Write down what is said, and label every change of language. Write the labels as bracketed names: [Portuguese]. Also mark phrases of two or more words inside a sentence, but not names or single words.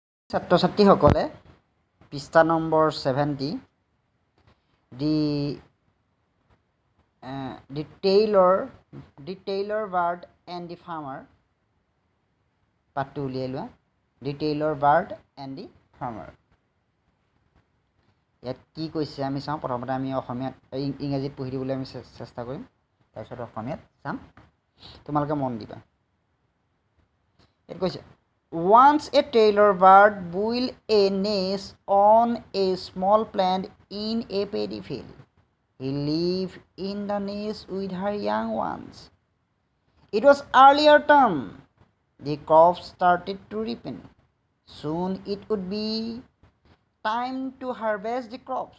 [Assamese] ছাত্ৰ ছাত্ৰীসকলে পৃষ্ঠা নম্বৰ 70 [English] the tailor bird and the farmer [Assamese] পাঠটো উলিয়াই লোৱা [English] the tailor bird and the farmer [Assamese] ইয়াত কি কৈছে আমি চাওঁ প্ৰথমতে আমি অসমীয়াত ইংৰাজীত পঢ়ি দিবলৈ আমি চেষ্টা কৰিম তাৰপিছত অসমীয়াত চাম তোমালোকে মন দিবা ইয়াত কৈছে [English] Once a tailor bird built a nest on a small plant in a paddy field. He lived in the nest with her young ones. It was early autumn. The crops started to ripen. Soon it would be time to harvest the crops.